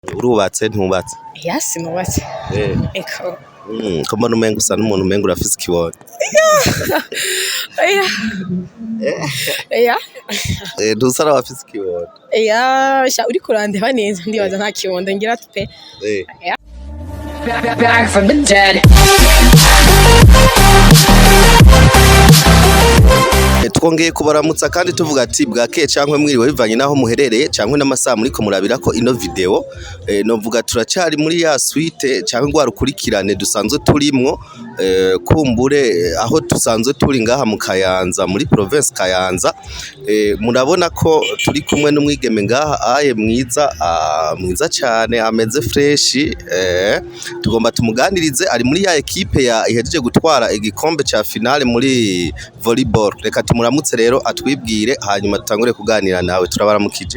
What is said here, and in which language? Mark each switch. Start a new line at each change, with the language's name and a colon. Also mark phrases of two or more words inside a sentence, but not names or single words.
Rundi: Urubatse ntubatse? Ya sinubatse. Eko. Ko mbona umenga usa n'umuntu umenga urafise ikibondo. Oya. Oya. Ntusa n'abafise ikibondo. Oya, sha uri kurandeba neza ndibaza nta kibondo ngira pe.
English: Back from the dead.
Rundi: Twongeye kubaramutsa kandi tuvuga ati bwakeye cankwe mwiriwe bivanye naho muherereye cankwe n'amasaha muriko murabirako ino video novuga turacari muri ya suite cankwe gwa rukurikirane dusanzwe turimwo kumbure aho dusanzwe turi ngaha mu Kayanza muri province Kayanza murabona ko turi kumwe n'umwigeme ngaha aye mwiza cyane ameze fresh tugomba tumuganirize ari muri ya equipe ya ihejeje gutwara igikombe ca finale muri volleyball reka tumuramutse rero atwibwire hanyuma tutangure kuganira nawe turabaramukije.